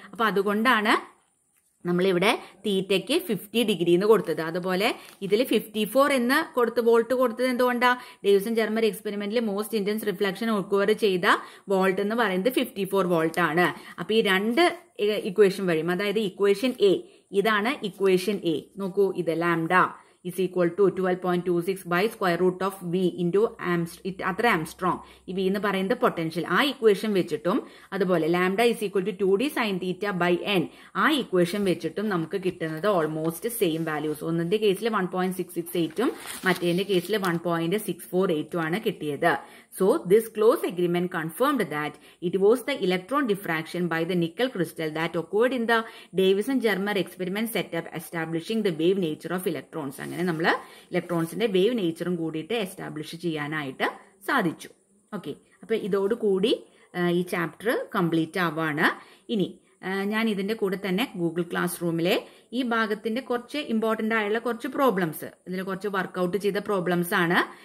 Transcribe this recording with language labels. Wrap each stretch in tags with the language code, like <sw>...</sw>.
<ml>അപ്പൊ അതുകൊണ്ടാണ് നമ്മളിവിടെ തീറ്റയ്ക്ക് 50 ഡിഗ്രി എന്ന് കൊടുത്തത്. അതുപോലെ ഇതിൽ 54 എന്ന് വോൾട്ട് കൊടുത്തത് എന്തുകൊണ്ടാണ്, Davisson Germer എക്സ്പെരിമെന്റിൽ most intense reflection occur ചെയ്ത വോൾട്ട് എന്ന് പറയുന്നത് 54 വോൾട്ട് ആണ്. അപ്പൊ ഈ രണ്ട് ഇക്വേഷൻ വഴിയും, അതായത് ഇക്വേഷൻ എ, ഇതാണ് ഇക്വേഷൻ എ. നോക്കൂ, ഇത്</ml> <en>Lambda is equal to 12.26 by square root of V into അത്ര angstrom.</en> <ml>ഈ V എന്ന് പറയുന്നത് പൊട്ടൻഷ്യൽ. ആ ഇക്വേഷൻ വെച്ചിട്ടും അതുപോലെ lambda</ml> <en>is equal to</en> <ml>2d sine theta by n, ആ ഇക്വേഷൻ വെച്ചിട്ടും നമുക്ക് കിട്ടുന്നത് ഓൾമോസ്റ്റ് സെയിം വാല്യൂസ്. ഒന്നിന്റെ കേസിൽ 1.668ഉം മറ്റേതിന്റെ കേസിൽ 1.648ഉം ആണ് കിട്ടിയത്.</ml> <en>So this close agreement confirmed that it was the electron diffraction by the nickel crystal that occurred in the Davison-Germer experiment setup, establishing the wave nature of electrons.</en> <ml>അങ്ങനെ നമ്മൾ ഇലക്ട്രോൺസിന്റെ wave നേച്ചറും കൂടിയിട്ട് establish ചെയ്യാനായിട്ട് സാധിച്ചു. ഓക്കെ, അപ്പൊ ഇതോടുകൂടി ഈ chapter complete ആവാണ്. ഇനി ഞാൻ ഇതിന്റെ കൂടെ തന്നെ ഗൂഗിൾ ക്ലാസ് റൂമിലെ ഈ ഭാഗത്തിന്റെ കുറച്ച് ഇമ്പോർട്ടന്റ് ആയുള്ള കുറച്ച് പ്രോബ്ലംസ്, ഇതിൽ കുറച്ച് വർക്ക്ഔട്ട് ചെയ്ത പ്രോബ്ലംസ് ആണ്.</ml>